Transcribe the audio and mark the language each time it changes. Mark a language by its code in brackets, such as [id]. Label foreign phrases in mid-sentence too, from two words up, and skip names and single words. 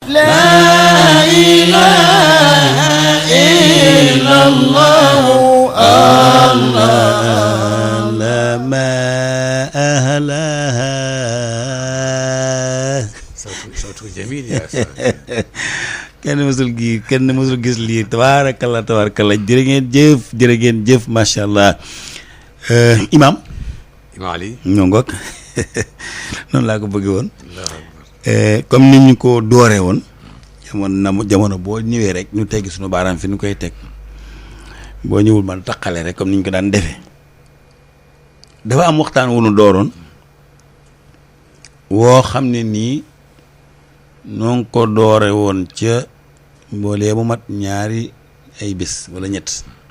[ar] لا إله إلا الله الله لما أهلها صوته جميل يا أستاذ. [wo] kenn mësul gis lii tabarakallah jërë ngeen jëf [ar] ما شاء الله. [wo] Imam Ali ñoo ngoog noonu laa ko bëggee woon comme ni ñu ko dooree woon jamono boo ñëwee rek ñu teggi suñu baaraam fi ñu koy teg boo ñëwul man taqale rek comme ni ñu ko daan defee dafa am waxtaan wu ñu dooroon woo xam ne nii noo ngi ko doore woon ca mboolee bu mat ñaari ay bés wala ñett